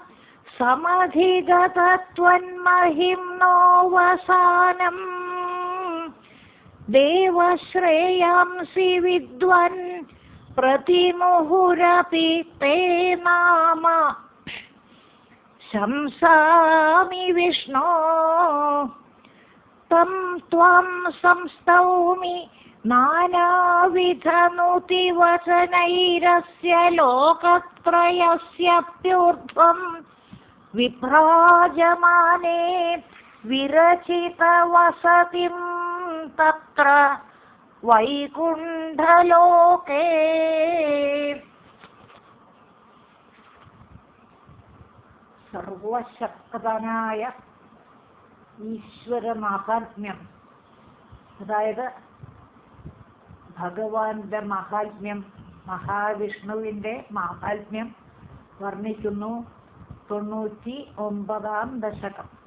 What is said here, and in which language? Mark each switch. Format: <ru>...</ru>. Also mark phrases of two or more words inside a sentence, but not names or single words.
<sa>समधिगतत्वन्महिम्नोऽवसानम् देवश्रेयांसि विद्वन् प्रतिमुहुरपि ते नाम शंसामि विष्णो तं त्वां संस्तौमि नानाविधनुतिवचनैरस्य लोकत्रयस्याप्यूर्ध्वं विभ्राजमाने विरचितवसतिं तत्र वैकुण्ठलोके</sa> <ml>സർവശക്തനായ ഈശ്വരമാഹാത്മ്യം, അതായത് ഭഗവാന്റെ മഹാത്മ്യം, മഹാവിഷ്ണുവിൻ്റെ മഹാത്മ്യം വർണ്ണിക്കുന്നു 99-ാം ദശകം.</ml>